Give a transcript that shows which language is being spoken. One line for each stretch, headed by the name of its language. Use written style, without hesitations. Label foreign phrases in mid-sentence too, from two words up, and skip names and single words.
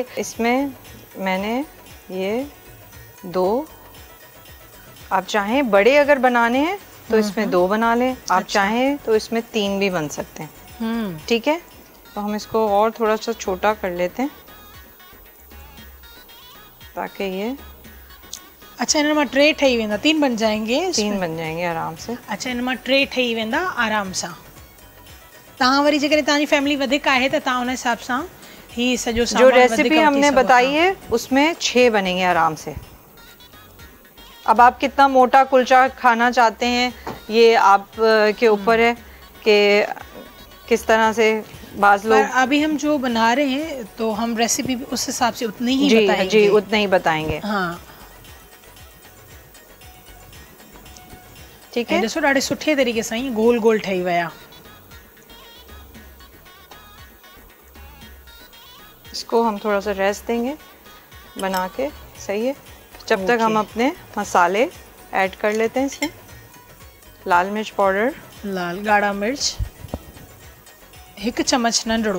Urdu: اس میں میں نے یہ 2، آپ چاہیں بڑے اگر بنانے ہیں تو اس میں 2 بنا لیں، آپ چاہیں تو اس میں 3 بھی بن سکتے ہیں. ٹھیک ہے، تو ہم اس کو اور تھوڑا سا چھوٹا کر لیتے ہیں تاکہ یہ
Sindhi: अच्छा इन मां 3 ठही वेंदा, 3
Urdu: بن جائیں گے? 3 بن جائیں گے آرام سے. اچھا,
Sindhi: इन मां 3 ठही वेंदा आराम सां। तव्हां वरी जेकॾहिं तव्हांजी फैमिली वधीक आहे त तव्हां उन हिसाब सां ही सॼो
Urdu: جو ریسیپی ہم نے بتائی ہے اس میں 6 بنیں گے آرام سے. اب آپ کتنا موٹا کلچا کھانا چاہتے ہیں یہ آپ کے اوپر ہے کہ کس طرح سے. باز لوگ ابھی ہم جو بنا رہے ہیں تو ہم ریسیپی اس حساب سے اتنی ہی بتائیں گے. جی اتنا ہی بتائیں گے. ہاں ٹھیک ہے,
Sindhi: ॾिसो ॾाढे सुठे तरीक़े सां ही गोल गोल ठही विया।
Urdu: اس کو ہم تھوڑا سا ریسٹ دیں گے بنا کے، صحیح ہے. جب تک ہم اپنے مسالے ایڈ کر لیتے ہیں اس میں. لال مرچ پاؤڈر,
Sindhi: लाल गाढ़ा मिर्च 1 चम्मच नंढड़ो।